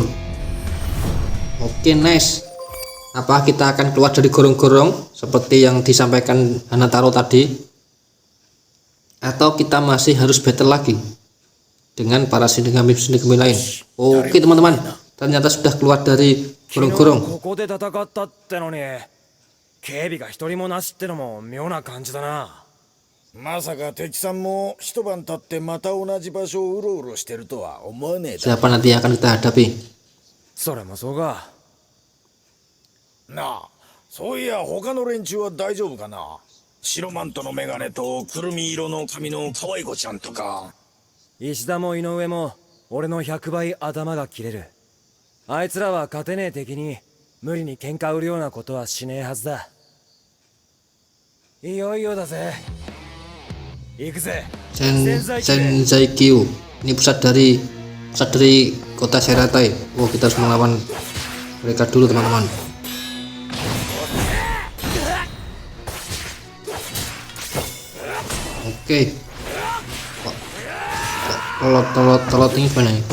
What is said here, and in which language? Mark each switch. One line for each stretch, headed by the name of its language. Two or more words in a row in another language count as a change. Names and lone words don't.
English: Oke, nice.
Indonesian: Apa kita akan keluar dari gorong-gorong seperti yang disampaikan Hanataro tadi, atau kita masih harus battle lagi dengan para shinigami lain? Oke teman-teman, ternyata sudah keluar dari 昨日 gorong-gorong.
Japanese: ここで戦ったってのに警備が一人もなしってのも妙な感じだな。まさか敵さんも一晩経ってまた同じ場所をうろうろしてるとは思わねえだ
Indonesian: Siapa nanti yang akan kita hadapi?
Japanese: それもそうか。なあ。そういや他の連中は大丈夫かな。白マントのメガネとくるみ色の髪の可愛い子ちゃんとか。石田も井上も俺の100倍頭が切れる。あいつらは勝てねえ敵に無理に喧嘩売るようなことはしねえはずだ。いよいよだぜ。行くぜ。
Indonesian: Senzai Kyu. Ini pusat dari kota Seratai. Oh, kita harus melawan mereka dulu teman-teman. Oke. Telot ini gimana nih?